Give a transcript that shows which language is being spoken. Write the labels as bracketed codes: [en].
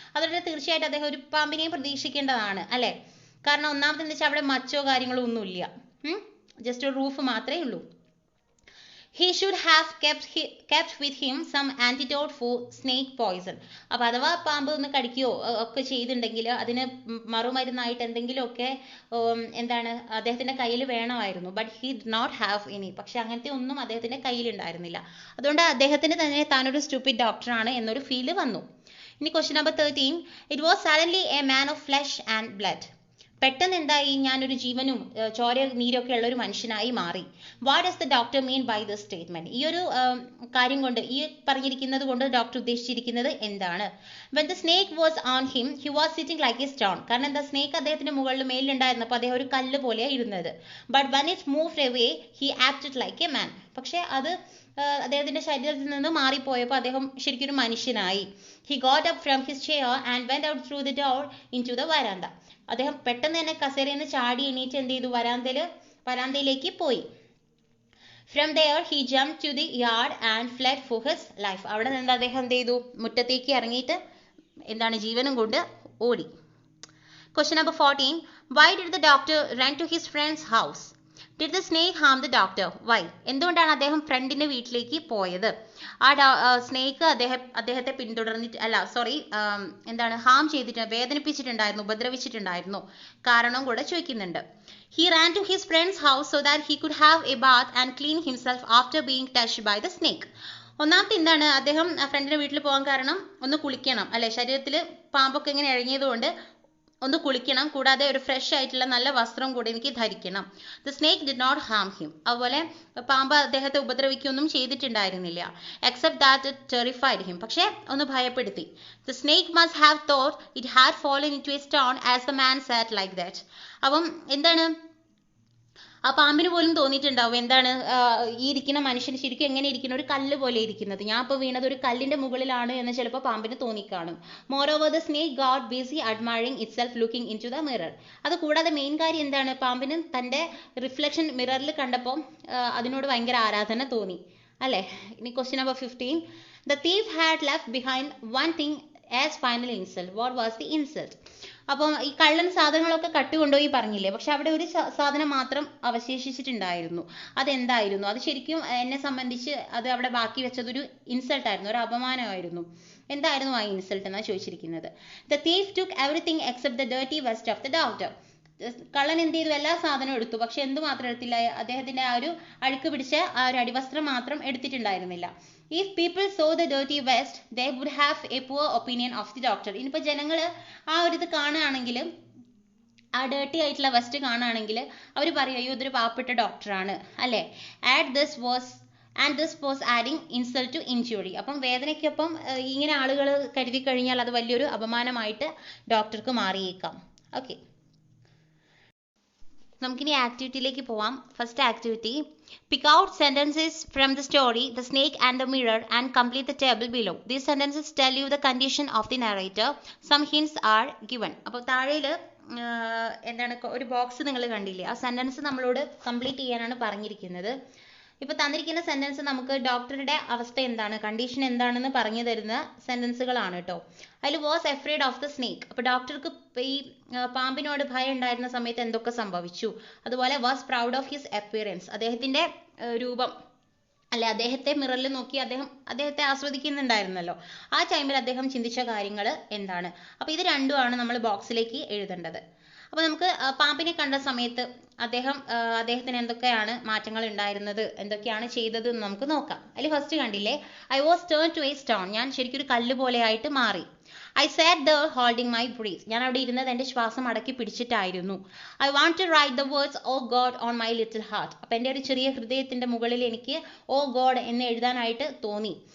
[ml] അതുകൊണ്ട് തീർച്ചയായിട്ടും അദ്ദേഹം ഒരു പാമ്പിനെയും പ്രതീക്ഷിക്കേണ്ടതാണ് അല്ലെ. കാരണം ഒന്നാമത് എന്താ വെച്ചാൽ അവിടെ മച്ചോ കാര്യങ്ങളോ ഒന്നുമില്ല, ജസ്റ്റ് ഒരു റൂഫ് മാത്രമേ ഉള്ളൂ. [en] He should have kept with him some antidote for snake poison. [ml] അപ്പോൾ അഥവാ പാമ്പ് ഒന്ന് കടിക്കുകയോ ഒക്കെ ചെയ്തിട്ടുണ്ടെങ്കിൽ അതിന് മറുമരുന്നായിട്ട് എന്തെങ്കിലുമൊക്കെ എന്താണ് അദ്ദേഹത്തിന്റെ കയ്യിൽ വേണമായിരുന്നു. [en] But he did not have any. [ml] പക്ഷെ അങ്ങനത്തെ ഒന്നും അദ്ദേഹത്തിന്റെ കയ്യിൽ ഉണ്ടായിരുന്നില്ല. അതുകൊണ്ട് അദ്ദേഹത്തിന് തന്നെ താനൊരു സ്റ്റുപ്പിഡ് ഡോക്ടറാണ് എന്നൊരു ഫീല് വന്നു. ഇനി question number 13. [en] It was suddenly a man of flesh and blood. [ml] പെട്ടെന്ന് എന്തായി? ഞാനൊരു ജീവനും ചോര നീരൊക്കെ ഉള്ള ഒരു മനുഷ്യനായി മാറി. [en] What does the doctor mean by this statement? [ml] ഈ ഒരു കാര്യം കൊണ്ട്, ഈ പറഞ്ഞിരിക്കുന്നത് കൊണ്ട് ഡോക്ടർ ഉദ്ദേശിച്ചിരിക്കുന്നത് എന്താണ്? [en] when the snake was on him he was sitting like a stone. [ml] കാരണം എന്താ? സ്നേക്ക് അദ്ദേഹത്തിന്റെ മുകളിൽ മേലിലുണ്ടായിരുന്നപ്പോൾ അദ്ദേഹം ഒരു കല്ല് പോലെയാണ് ഇരുന്നത്. [en] but when it moved away he acted like a man. [ml] പക്ഷെ അത് അദ്ദേഹത്തിന്റെ ശരീരത്തിൽ നിന്ന് മാറിപ്പോയപ്പോൾ അദ്ദേഹം ശരിക്കും ഒരു മനുഷ്യനായി. [en] he got up from his chair and went out through the door into the veranda. [ml] അദ്ദേഹം പെട്ടെന്ന് തന്നെ കസേരയിൽ നിന്ന് ചാടി എണീറ്റ് എന്ത് ചെയ്തു? വരാന്തയിലേക്ക് പോയി. [en] From there he jumped to the yard and fled for his life. [ml] അവിടെ നിന്ന് അദ്ദേഹം എന്ത് ചെയ്തു? മുറ്റത്തേക്ക് ഇറങ്ങിയിട്ട് എന്താണ്? ജീവനും കൊണ്ട് ഓടി. [en] Question number 14. Why did the doctor run to his friend's house? Did the snake harm the doctor? Why? [ml] എന്തുകൊണ്ടാണ് അദ്ദേഹം ഫ്രണ്ടിന്റെ വീട്ടിലേക്ക് പോയത്? സ്നേക്ക് അദ്ദേഹത്തെ പിന്തുടർന്നിട്ട് എന്താണ് ഹാം ചെയ്തിട്ട് വേദനിപ്പിച്ചിട്ടുണ്ടായിരുന്നു, ഉപദ്രവിച്ചിട്ടുണ്ടായിരുന്നു. കാരണം കൂടെ ചോദിക്കുന്നുണ്ട്. [en] He ran to his friend's house so that he could have a bath and clean himself after being touched by the snake. [ml] ഒന്നാമത്തെ എന്താണ്? അദ്ദേഹം ഫ്രണ്ടിന്റെ വീട്ടിൽ പോകാൻ കാരണം ഒന്ന് കുളിക്കണം അല്ലെ, ശരീരത്തിൽ പാമ്പൊക്കെ ഇങ്ങനെ ഇഴങ്ങിയതുകൊണ്ട് ഒന്ന് കുളിക്കണം, കൂടാതെ ഒരു ഫ്രഷ് ആയിട്ടുള്ള നല്ല വസ്ത്രം കൂടി എനിക്ക് ധരിക്കണം. [en] The snake did not harm him. [ml] അതുപോലെ പാമ്പ് അദ്ദേഹത്തെ ഉപദ്രവിക്കൊന്നും ചെയ്തിട്ടുണ്ടായിരുന്നില്ല. [en] Except that it terrified him. [ml] പക്ഷെ ഒന്ന് ഭയപ്പെടുത്തി. [en] The snake must have thought it had fallen into a stone as the man sat like that. [ml] അപ്പം എന്താണ്? ആ പാമ്പിന് പോലും തോന്നിയിട്ടുണ്ടാവും എന്താണ് ഈ ഇരിക്കുന്ന മനുഷ്യൻ ശരിക്കും എങ്ങനെ ഇരിക്കുന്ന ഒരു കല്ല് പോലെ ഇരിക്കുന്നത്, ഞാൻ ഇപ്പോൾ വീണത് ഒരു കല്ലിന്റെ മുകളിലാണ് എന്ന് ചിലപ്പോൾ പാമ്പിന് തോന്നിക്കാണും. [en] Moreover the snake got busy admiring itself looking into the mirror. [ml] അത് കൂടാതെ മെയിൻ കാര്യം എന്താണ്? പാമ്പിന് തന്റെ റിഫ്ലക്ഷൻ മിററിൽ കണ്ടപ്പോൾ അതിനോട് ഭയങ്കര ആരാധന തോന്നി അല്ലേ. ഇനി question number 15. [en] The thief had left behind one thing as final insult. What was the insult? [ml] അപ്പം ഈ കള്ളൻ സാധനങ്ങളൊക്കെ കട്ടുകൊണ്ടുപോയി പറഞ്ഞില്ലേ, പക്ഷെ അവിടെ ഒരു സാധനം മാത്രം അവശേഷിച്ചിട്ടുണ്ടായിരുന്നു. അതെന്തായിരുന്നു? അത് ശരിക്കും എന്നെ സംബന്ധിച്ച് അത് അവിടെ ബാക്കി വെച്ചതൊരു ഇൻസൾട്ട് ആയിരുന്നു, ഒരു അപമാനമായിരുന്നു. എന്തായിരുന്നു ആ ഇൻസൾട്ട് എന്നാണ് ചോദിച്ചിരിക്കുന്നത്. [en] The thief took everything except the dirty vest of the doctor. [ml] കള്ളൻ എന്ത് ചെയ്തു? എല്ലാ സാധനവും എടുത്തു, പക്ഷെ എന്ത് മാത്രം എടുത്തില്ല? അദ്ദേഹത്തിന്റെ ആ ഒരു അഴുക്ക് പിടിച്ച ആ ഒരു അടിവസ്ത്രം മാത്രം എടുത്തിട്ടുണ്ടായിരുന്നില്ല. [en] If people saw the dirty vest they would have a poor opinion of the doctor. [ml] ഇനിയിപ്പോൾ ജനങ്ങൾ ആ ഒരു ഇത് കാണുകയാണെങ്കിൽ, ആ ഡേർട്ടി ആയിട്ടുള്ള വെസ്റ്റ് കാണുകയാണെങ്കിൽ അവർ പറയും അയ്യോ ഇതൊരു പാവപ്പെട്ട ഡോക്ടറാണ് അല്ലേ. [en] And this was adding insult to injury. [ml] അപ്പം വേദനയ്ക്കൊപ്പം ഇങ്ങനെ ആളുകൾ കരുതി കഴിഞ്ഞാൽ അത് വലിയൊരു അപമാനമായിട്ട് ഡോക്ടർക്ക് മാറിയേക്കാം. ഓക്കെ, നമുക്കിനി ആക്ടിവിറ്റിയിലേക്ക് പോവാം. [en] First activity, pick out sentences from the story The Snake and the Mirror and complete the table below. These sentences tell you the condition of the narrator. Some hints are given. [ml] അപ്പോൾ താഴെയിൽ എന്താണ് ഒരു box നിങ്ങൾ കണ്ടില്ലേ, ആ sentence നമ്മളോട് complete ചെയ്യാനാണ് പറഞ്ഞിരിക്കുന്നത്. ഇപ്പോൾ തന്നിരിക്കുന്ന സെൻറ്റൻസ് നമുക്ക് ഡോക്ടറുടെ അവസ്ഥ എന്താണ്, കണ്ടീഷൻ എന്താണെന്ന് പറഞ്ഞു തരുന്ന സെൻറ്റൻസുകളാണ് കേട്ടോ. അതിൽ [en] Was afraid of the snake. [ml] അപ്പോൾ ഡോക്ടർക്ക് ഈ പാമ്പിനോട് ഭയം ഉണ്ടായിരുന്ന സമയത്ത് എന്തൊക്കെ സംഭവിച്ചു. അതുപോലെ [en] was proud of his appearance, [ml] അദ്ദേഹത്തിൻ്റെ രൂപം അല്ലെ, അദ്ദേഹത്തെ മിററിൽ നോക്കി അദ്ദേഹത്തെ ആസ്വദിക്കുന്നുണ്ടായിരുന്നല്ലോ, ആ ടൈമിൽ അദ്ദേഹം ചിന്തിച്ച കാര്യങ്ങൾ എന്താണ്. അപ്പോൾ ഇത് രണ്ടുമാണ് നമ്മൾ ബോക്സിലേക്ക് എഴുതേണ്ടത്. അപ്പോൾ നമുക്ക് പാമ്പിനെ കണ്ട സമയത്ത് അദ്ദേഹത്തിന് എന്തൊക്കെയാണ് മാറ്റങ്ങൾ ഉണ്ടായിരുന്നത്, എന്തൊക്കെയാണ് ചെയ്തത് എന്ന് നമുക്ക് നോക്കാം. അതിൽ ഫസ്റ്റ് കണ്ടില്ലേ, [en] I was turn to a stone, [ml] ഞാൻ ശരിക്കും ഒരു കല്ല് പോലെ ആയിട്ട് മാറി. [en] I sat there holding my breath, [ml] ഞാൻ അവിടെ ഇരുന്നത് എൻ്റെ ശ്വാസം അടക്കി പിടിച്ചിട്ടായിരുന്നു. [en] I want to write the words oh God on my little heart. [ml] അപ്പം എൻ്റെ ഒരു ചെറിയ ഹൃദയത്തിൻ്റെ മുകളിൽ എനിക്ക് oh God എന്ന് എഴുതാനായിട്ട് തോന്നി.